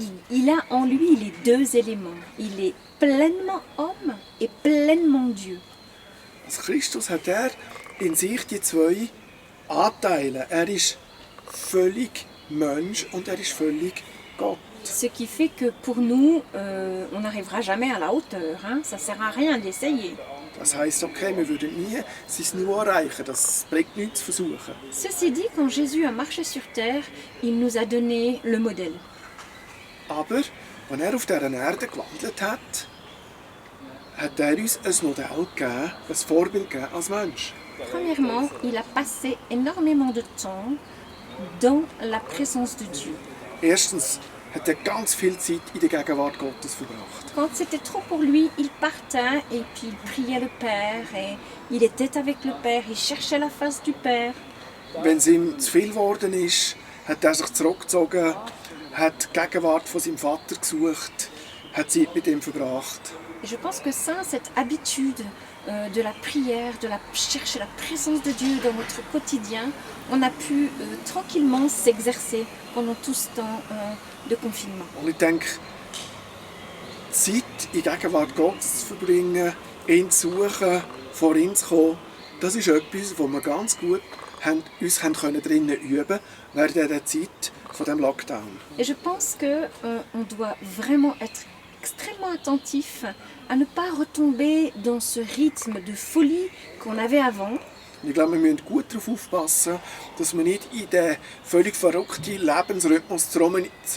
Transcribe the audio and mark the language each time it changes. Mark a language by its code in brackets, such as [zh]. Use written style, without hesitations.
[fr] il a en lui les deux éléments. Il est pleinement homme et pleinement Dieu. [de] als Christus hat er in sich die zwei Anteile. Er ist völlig Mensch und er ist völlig Gott. [fr] Ce qui fait que pour nous, on n'arrivera jamais à la hauteur. Hein? Ça ne sert à rien d'essayer. [de] Das heisst, okay, wir würden nie sein Niveau erreichen. Das bringt nichts zu versuchen. [fr] Ceci dit, quand Jésus a marché sur terre, il nous a donné le modèle. [de] Aber wenn er auf dieser Erde gewandelt hat, hat er uns ein Modell gegeben, ein Vorbild gegeben als Mensch. [fr] Premièrement, il a passé énormément de temps dans la présence de Dieu. [de] Erstens hat er ganz viel Zeit in der Gegenwart Gottes verbracht. [fr] Quand c'était trop pour lui, il partait et puis il priait le Père et il était avec le Père, il cherchait la face du Père. [de] Wenn es ihm zu viel geworden ist, hat er sich zurückgezogen, hat die Gegenwart von seinem Vater gesucht, hat Zeit mit ihm verbracht. [fr] Et je pense que ça, cette habitude de la prière, de chercher la présence de Dieu dans notre quotidien, on a pu tranquillement s'exercer pendant tout ce temps de confinement. [de] Und ich denke, Zeit in der Gegenwart Gottes zu verbringen, ihn zu suchen, vor ihn zu kommen, das ist etwas, wo wir ganz gut uns drinnen üben während dieser Zeit von diesem Lockdown. [fr] Et je pense que on doit vraiment être extrêmement attentif à ne pas retomber dans ce rythme de folie qu'on avait avant. [de] Ich glaube, wir müssen gut darauf aufpassen, dass wir nicht in den völlig verrückten Lebensrhythmus zurückfallen,